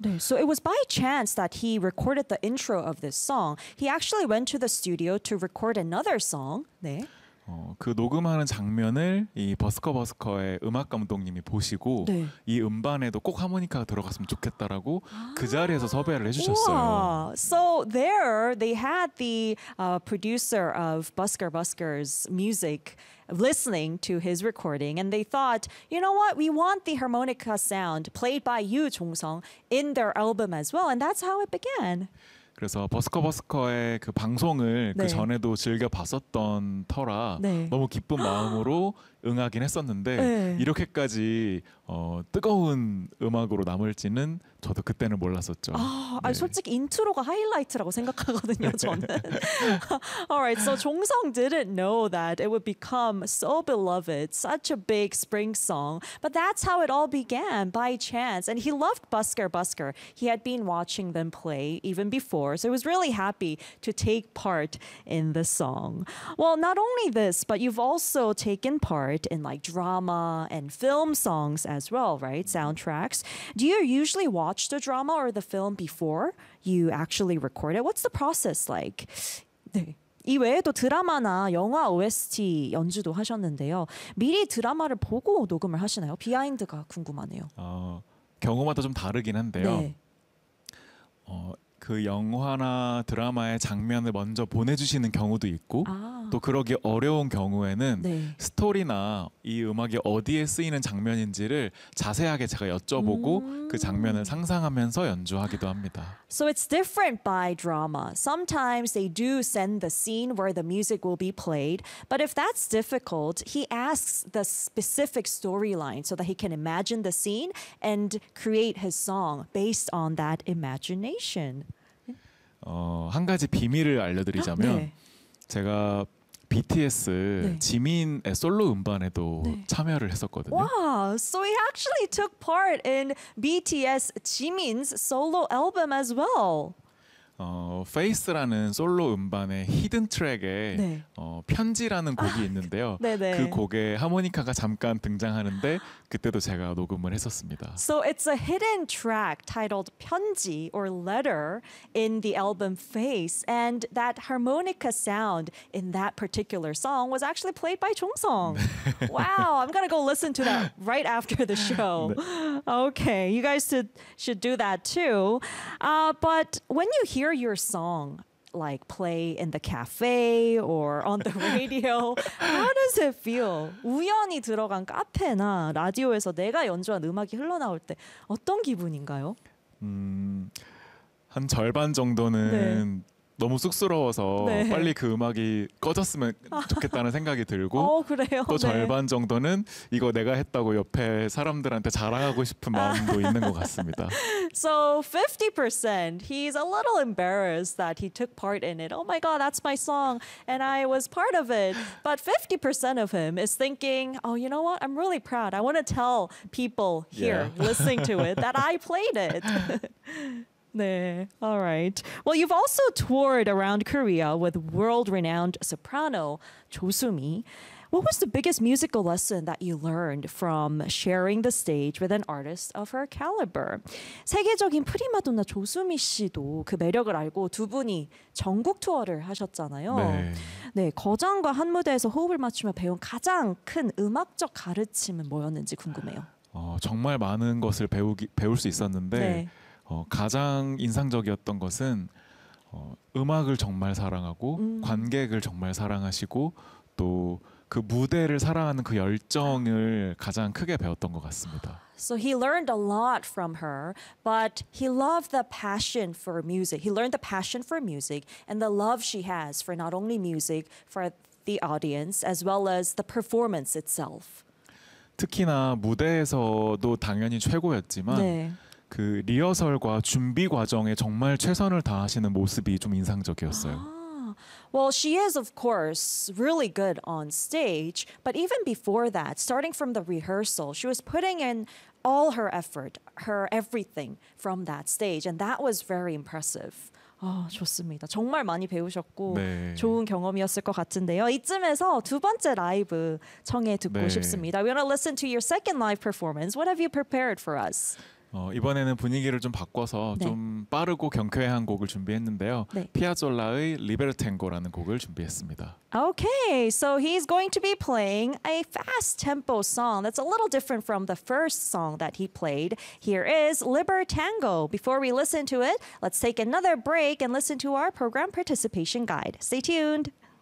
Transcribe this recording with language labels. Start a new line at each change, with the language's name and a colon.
English: 네, so it was by chance that he recorded the intro of this song. He actually went to the studio to record another song.
Korean: 네. 그 녹음하는 장면을 이 버스커 버스커의 음악 감독님이 보시고 네. 이 음반에도 꼭 하모니카가 들어갔으면 좋겠다라고 그 자리에서 섭외를 해주셨어요. So there they had the producer of Busker Busker's music listening to his recording, and they thought, you know what, we want the harmonica sound played by you, 종성, in their album as well, and that's how it began. 그래서 버스커 버스커의 그 방송을 네. 그 전에도 즐겨 봤었던 터라 네. 너무 기쁜 마음으로 응하긴 했었는데 네. 이렇게까지 뜨거운 음악으로 남을지는 저도 그때는 몰랐었죠. 아, 네. 솔직히 인트로가 하이라이트라고 생각하거든요, 저는.
English: All right, so 종성 didn't know that it would become so beloved, such a big spring song. But that's how it all began, by chance. And he loved Busker Busker. He had been watching them play even before. So he was really happy to take part in the song. Well, not only this, but you've also taken part in like drama and film songs as well, right? Soundtracks. Do you usually watch the drama or the film before you actually record it? What's the process like? 네.
Korean: 이외에도 드라마나 영화 OST 연주도 하셨는데요. 미리 드라마를 보고 녹음을 하시나요? 비하인드가 궁금하네요. 경우마다 좀 다르긴 한데요. 네. 그 영화나 드라마의 장면을 먼저 보내주시는 경우도 있고 또 그러기 어려운 경우에는 네. 스토리나 이 음악이 어디에 쓰이는 장면인지를 자세하게 제가 여쭤보고 그 장면을 상상하면서 연주하기도 합니다.
English: So it's different by drama. Sometimes they do send the scene where the music will be played, but if that's difficult, he asks the specific storyline so that he can imagine the scene and create his song based on that imagination.
Korean: 한 가지 비밀을 알려드리자면 네. 제가 BTS 네. 지민의 솔로 음반에도 네. 참여를 했었거든요.
English: Wow, so he actually took part in BTS Jimin's solo album as well.
Korean: Face라는 솔로 음반의 히든 트랙에 네. 편지라는 곡이 있는데요. 네네. 그 곡에 하모니카가 잠깐 등장하는데 그때도 제가 녹음을 했었습니다.
English: So it's a hidden track titled 편지 or letter in the album Face. And that harmonica sound in that particular song was actually played by 종성.
Korean: 네.
English: Wow, I'm gonna go listen to that right after the show. 네. Okay, you guys should do that too. But when you hear your song like play in the cafe or on the radio, how does it feel?
Korean: 우연히 들어간 카페나 라디오에서 내가 연주한 음악이 흘러나올 때 어떤 기분인가요? 한 절반 정도는 네. 너무 쑥스러워서 네. 빨리 그 음악이 꺼졌으면 좋겠다는 생각이 들고 그래요? 또 절반 네. 정도는 이거 내가 했다고 옆에 사람들한테 자랑하고 싶은 마음도 있는 것 같습니다.
English: So 50%, he's a little embarrassed that he took part in it. Oh my god, that's my song and I was part of it. But 50% of him is thinking, oh, you know what? I'm really proud. I want to tell people here yeah. listening to it that I played it. 네, all right. Well, you've also toured around Korea with world-renowned soprano 조수미. What was the biggest musical lesson that you learned from sharing the stage with an artist of her caliber?
Korean: 세계적인 프리마돈나 조수미 씨도 그 매력을 알고 두 분이 전국 투어를 하셨잖아요. 네. 네, 거장과 한 무대에서 호흡을 맞추며 배운 가장 큰 음악적 가르침은 뭐였는지 궁금해요. 정말 많은 것을 배울 수 있었는데 네. 가장 인상적이었던 것은 음악을 정말 사랑하고 관객을 정말 사랑하시고 또 그 무대를 사랑하는 그 열정을 가장 크게 배웠던 것 같습니다.
English: So he learned a lot from her, but he loved the passion for music. He learned the passion for music and the love she has for not only music, for the audience, as well as the performance itself.
Korean: 특히나 무대에서도 당연히 최고였지만 네. 그 리허설과 준비 과정에 정말 최선을 다하시는 모습이 좀 인상적이었어요. 아.
English: Well, she is, of course, really good on stage. But even before that, starting from the rehearsal, she was putting in all her effort, her everything from that stage. And that was very impressive.
Korean: 아, 좋습니다. 정말 많이 배우셨고 네. 좋은 경험이었을 것 같은데요. 이쯤에서 두 번째 라이브 청해 듣고 네. 싶습니다.
English: We want to listen to your second live performance. What have you prepared for us?
Korean: 이번에는 분위기를 좀 바꿔서 네. 좀 빠르고 경쾌한 곡을 준비했는데요. 네. 피아졸라의 리베르탱고라는 곡을 준비했습니다.
English: Okay, so he's going to be playing a fast tempo song that's a little different from the first song that he played. Here is Libertango. Before we listen to it, let's take another break and listen to our program participation guide. Stay tuned.